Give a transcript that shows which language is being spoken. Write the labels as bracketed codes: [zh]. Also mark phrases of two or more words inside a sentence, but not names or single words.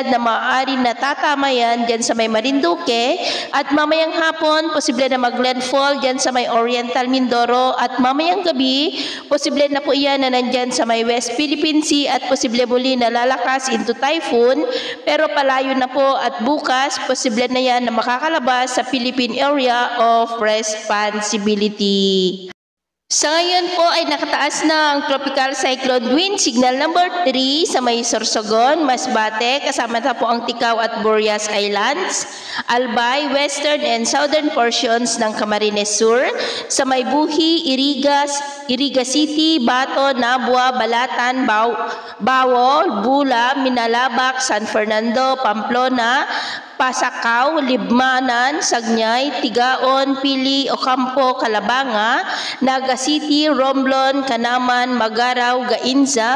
[tl] na maaari na tatama yan dyan sa may Marinduque, at mamayang hapon posible na mag-landfall dyan sa may Oriental Mindoro, at mamayang gabi posible na po yan na nandyan sa may West Philippine Sea at posible muli na lalakas [en] into typhoon, [tl] pero palayo na po, at bukas posible na yan na makakalabas sa Philippine Area of Responsibility. Sa ngayon po ay nakataas na ang [en] Tropical Cyclone Wind Signal number 3 [tl] sa may Sorsogon, Masbate, kasama na po ang Ticao at Burias Islands, Albay, [en] western and southern portions [tl] ng Camarines Sur, sa may Buhi, Iriga City, Bato, Nabua, Balatan, Bawol, Bula, Minalabak, San Fernando, Pamplona, Pasakaw, Libmanan, Sagnay, Tigaon, Pili, Ocampo, Calabanga, Naga City, Romblon, Canaman, Magaraw, Gainza,